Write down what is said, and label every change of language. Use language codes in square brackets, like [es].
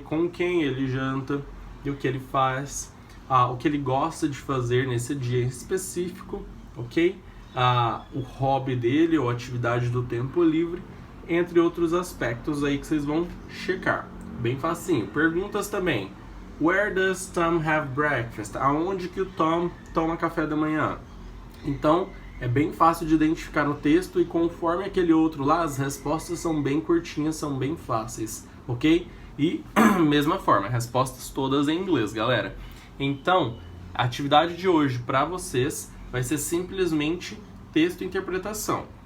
[pt] Com quem ele janta e o que ele faz, o que ele gosta de fazer nesse dia em específico, ok? O hobby dele ou atividade do tempo livre, entre outros aspectos aí que vocês vão checar. Bem facinho. Perguntas também. [en] Where does Tom have breakfast? [pt] Aonde que o Tom toma café da manhã? Então, é bem fácil de identificar no texto e conforme aquele outro lá, as respostas são bem curtinhas, são bem fáceis, ok? E, mesma forma, respostas todas em inglês, galera. Então, a atividade de hoje para vocês vai ser simplesmente texto e interpretação.